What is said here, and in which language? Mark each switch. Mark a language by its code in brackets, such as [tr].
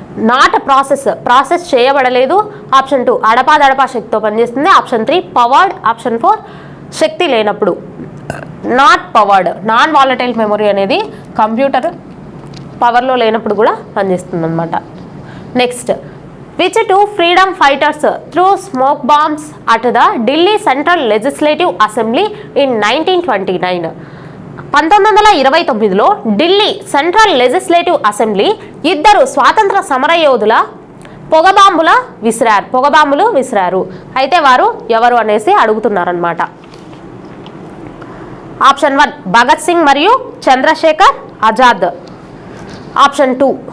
[te] Not process చేయబడలేదు. Option 2 అడపాదడపా శక్తితో పనిచేస్తుంది. ఆప్షన్ 3 పవర్డ్, ఆప్షన్ 4 శక్తి లేనప్పుడు. Not powered, non volatile memory అనేది కంప్యూటర్ పవర్లో లేనప్పుడు కూడా పనిచేస్తుంది అనమాట. [en] Next, which 2 freedom fighters threw smoke bombs at the Delhi Central Legislative Assembly in 1929? [te] 1929లో Delhi central legislative assembly 2 స్వాతంత్ర సమరయోధుల పొగబాంబులు విసిరారు. అయితే వారు ఎవరు అనేసి అడుగుతున్నారనమాట. ఆప్షన్ 1 భగత్ సింగ్ మరియు చంద్రశేఖర్ ఆజాద్, ఆప్షన్ 2